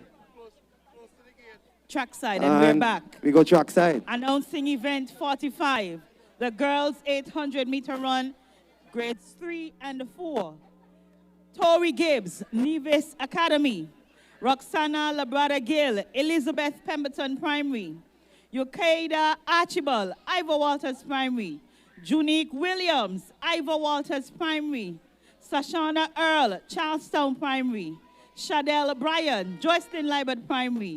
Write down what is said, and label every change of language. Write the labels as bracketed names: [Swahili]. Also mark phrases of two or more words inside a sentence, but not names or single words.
[English] Trackside, and we're back. We go trackside. Announcing event 45, the girls 800-meter run, grades 3 and 4. Tori Gibbs, Nevis Academy. Roxana Labrada Gill, Elizabeth Pemberton Primary. Yukaida Archibald, Ivor Walters Primary. Junique Williams, Ivor Walters Primary. Sashana Earl, Charlestown Primary. Shadell Bryan, Joycelyn Libert Primary.